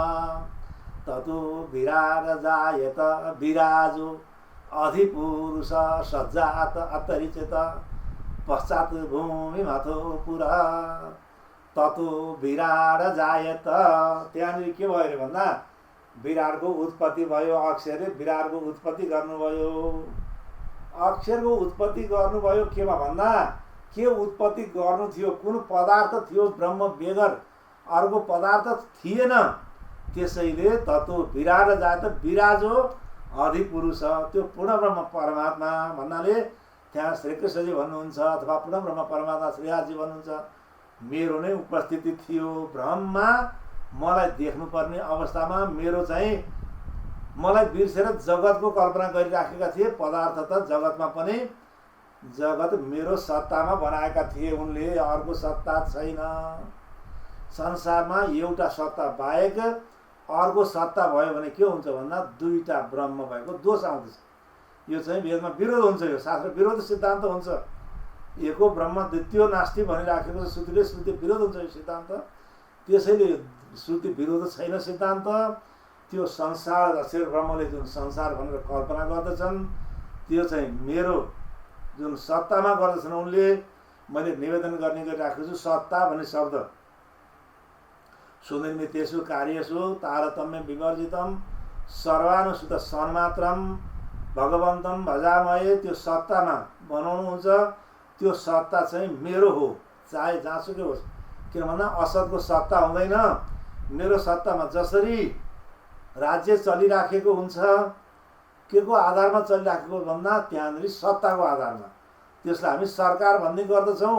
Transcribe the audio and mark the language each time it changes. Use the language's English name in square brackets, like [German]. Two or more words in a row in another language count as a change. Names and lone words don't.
[Sanskrit] विराजो अधिपुरुष सज्जात अतरिचेत पश्चात् भूमिमथो पुरा ततो विराजयत। [Nepali] त्यहाँनिर के भयो अरे भन्दा विराटको उत्पत्ति भयो। अक्षरले विराटको उत्पत्ति गर्नुभयो। अक्षरको उत्पत्ति गर्नुभयो केमा भन्दा के उत्पत्ति गर्नु थियो, कुन पदार्थ थियो ब्रह्म बेगर अर्को पदार्थ थिएन। त्यसैले [Sanskrit] ततो विराट जात विराजो अधिपुरुष [Nepali] त्यो पूर्ण ब्रह्म परमात्मा भन्नाले त्यहाँ श्रीकृष्णजी भन्नुहुन्छ अथवा पूर्ण ब्रह्म परमात्मा श्रीहरिजी भन्नुहुन्छ मेरो नै उपस्थिति थियो ब्रह्ममा। मलाई देख्नुपर्ने अवस्थामा मेरो चाहिँ मलाई बिर्सेर जगतको कल्पना गरिराखेका थिए। पदार्थ त जगतमा पनि जगत मेरो सत्तामा बनाएका थिए उनले, अर्को सत्ता छैन। संसारमा एउटा सत्ता बाहेक अर्को सत्ता भयो भने के हुन्छ भन्दा दुईटा ब्रह्म भएको दोष आउँदछ। यो चाहिँ वेदमा विरोध हुन्छ, यो शास्त्र विरोध सिद्धान्त हुन्छ। [Sanskrit] एको ब्रह्म द्वितीय नास्ति [Nepali] भनिराखेको छ श्रुतिले, श्रुति विरोध हुन्छ यो सिद्धान्त। त्यसैले श्रुति विरोध छैन सिद्धान्त। त्यो संसार अक्षर ब्रह्मले जुन संसार भनेर कल्पना गर्दछन् त्यो चाहिँ मेरो जुन सत्तामा गर्दछन् उनले। मैले निवेदन गर्ने गरिराखेको छु सत्ता भन्ने शब्द [Sanskrit] सुनिर्मितेषु कार्येषु तारतम्य विवर्जितम सर्वानुसूत सन्मात्रम भगवन्तं भजामहे। [Nepali] त्यो सत्तामा बनाउनुहुन्छ, त्यो सत्ता चाहिँ मेरो हो चाहे जहाँसुकै होस्। किन भन्दा असतको सत्ता हुँदैन। मेरो सत्तामा जसरी राज्य चलिराखेको हुन्छ के को आधारमा चलिराखेको भन्दा त्यहाँनिर सत्ताको आधारमा, त्यसलाई हामी सरकार भन्ने गर्दछौँ।